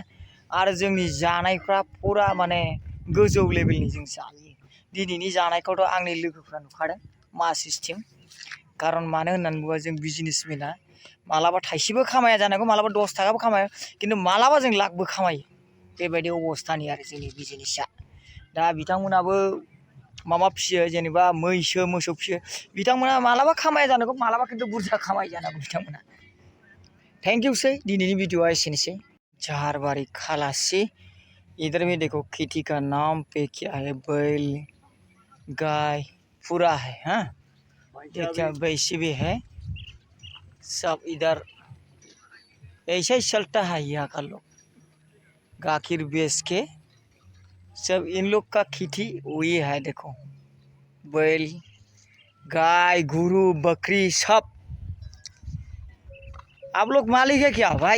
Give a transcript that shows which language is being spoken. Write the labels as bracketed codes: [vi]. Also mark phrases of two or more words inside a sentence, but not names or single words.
[brx] आरो जोंनि जानायफ्रा फुरा माने गोजौ लेभेलनि जों जायो दिनैनि जानायखौथ' आंनि लोगोफ्रा नुखादों मा सिस्टेम कारण मानो होननानै बुङोबा जों बिजनेसमेना मालाबा थाइसेबो खामाया जानांगौ मालाबा 10 थाखाबो खामाया खिन्थु मालाबा जों लाखबो खामायो बेबायदि अबस्थानि आरो जोंनि बिजनेसा दा बिथांमोनाबो माबा फियो जेनेबा मैसो मोसौ फियो बिथांमोना मालाबा खामाया जानांगौ मालाबा खिन्थु बुरजा खामायो जानांगौ बिथांमोना [en] thank you [brx] सै दिनैनि भिडिअआ एसेनोसै झारबारी [hi] खलासी इधर में देखो खेती का नाम पे क्या है बैल गाय पूरा है देखिए वैसे भी है सब इधर ऐसे ही चलता है यहाँ का लोग गाखिर बेच के सब इन लोग का खेती वही है देखो बैल गाय गुरु बकरी सब आप लोग मालिक है क्या भाई?